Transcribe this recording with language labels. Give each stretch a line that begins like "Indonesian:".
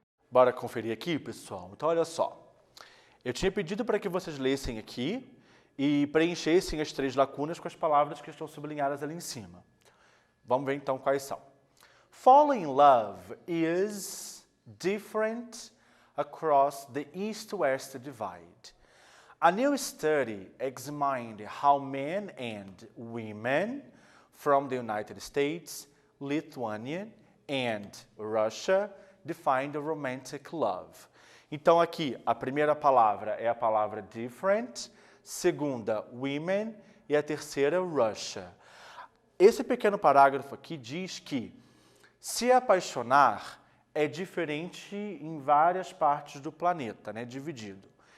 Portuguese: Bora conferir aqui, pessoal? Então, olha só. Eu tinha pedido para que vocês lessem aqui e preenchessem as 3 lacunas com as palavras que estão sublinhadas ali em cima. Vamos ver então quais são.
English: Fall in love is different across the East-West divide. A new study examined how men and women from the United States, Lithuania, and Russia define the romantic love.
Portuguese: Então aqui, a primeira palavra é a palavra different, segunda, women, e a terceira, Russia. Esse pequeno parágrafo aqui diz que se apaixonar é diferente em várias partes do planeta, né, dividido.